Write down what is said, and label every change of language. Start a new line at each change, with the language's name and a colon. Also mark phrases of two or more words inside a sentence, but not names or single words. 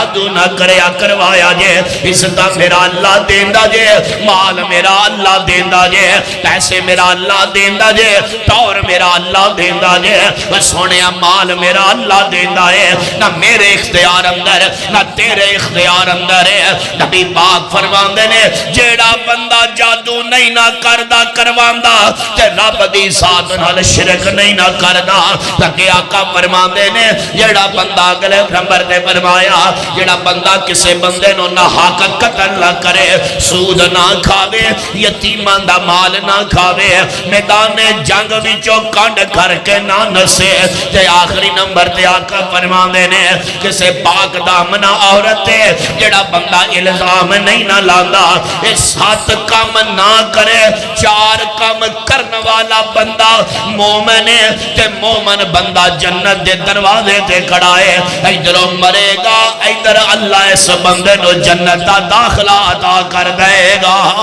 Punjabi: جادو نہ کریا کروایا جے عزت میرا اللہ دیندا جے مال میرا اللہ دیندا جے پیسے میرا اللہ دیندا جے ٹور میرا اللہ دیندا جے سونیا مال میرا اللہ دیندا ہے نہ میرے اختیار اندر نہ تیرے اختیار اندر ہے نبی پاک فرماندے نے جیڑا بندہ جادو نہیں نہ کردا کرواندا تے رب دی ذات نال شرک نہیں نہ کردا تاکہ آقا فرماندے نے جیڑا بندہ اگلے نمبر تے فرمایا جیڑا بندہ کسے بندے نو نہ حق قتل نہ کرے سود نہ کھاوے یتیماں دا مال نہ کھاوے میدان جنگ وچوں کنڈ کر کے نہ نسے تے آخری نمبر تے آقا فرماندے نے کسے پاک دامنا عورت ہے جیڑا بندہ الزام نہیں نہ لاندا اے 7 کام نہ کرے 4 کام کرنے والا بندہ مومن ہے تے مومن بندہ جنت دے دروازے تے کھڑا ہے ادھروں مرے گا ادھر اللہ اس بندے نو جنت دا داخلہ عطا کر دے گا